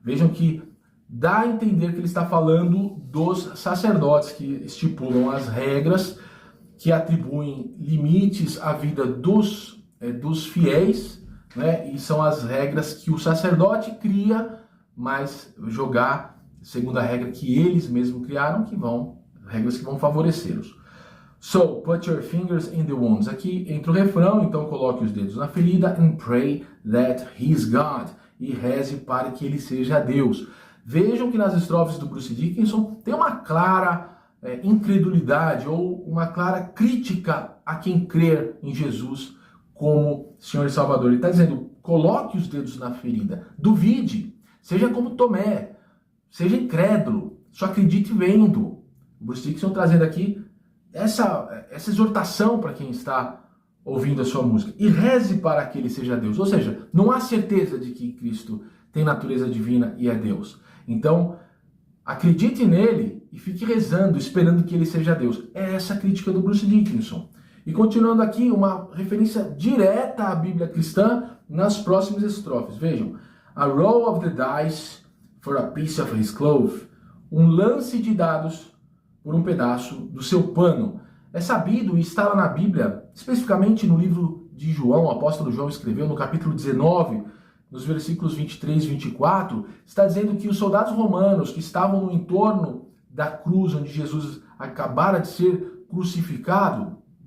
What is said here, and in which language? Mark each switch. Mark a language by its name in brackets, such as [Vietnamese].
[Portuguese] Vejam que dá a entender que ele está falando dos sacerdotes que estipulam as regras, que atribuem limites à vida dos fiéis, né? E são as regras que o sacerdote cria, mas jogar segundo a regra que eles mesmos criaram, regras que vão favorecê-los. [English] So, put your fingers in the wounds. [Portuguese] Aqui entra o refrão, então coloque os dedos na ferida [English] and pray that he's God. [Portuguese] E reze para que ele seja Deus. Vejam que nas estrofes do Bruce Dickinson tem uma clara incredulidade ou uma clara crítica a quem crer em Jesus como Senhor e Salvador. Ele está dizendo, coloque os dedos na ferida, duvide, seja como Tomé, seja incrédulo, só acredite vendo. O Bruce Dickinson trazendo aqui essa exortação para quem está ouvindo a sua música. E reze para que ele seja Deus. Ou seja, não há certeza de que Cristo tem natureza divina e é Deus. Então, acredite nele e fique rezando, esperando que ele seja Deus. É essa a crítica do Bruce Dickinson. E continuando aqui, uma referência direta à Bíblia cristã nas próximas estrofes. Vejam. [English] A roll of the dice for a piece of his cloth. [Portuguese] Um lance de dados por um pedaço do seu pano. É sabido e está lá na Bíblia, especificamente no livro de João, o apóstolo João escreveu no capítulo 19, nos versículos 23 e 24, está dizendo que os soldados romanos que estavam no entorno da cruz onde Jesus acabara de ser crucificado,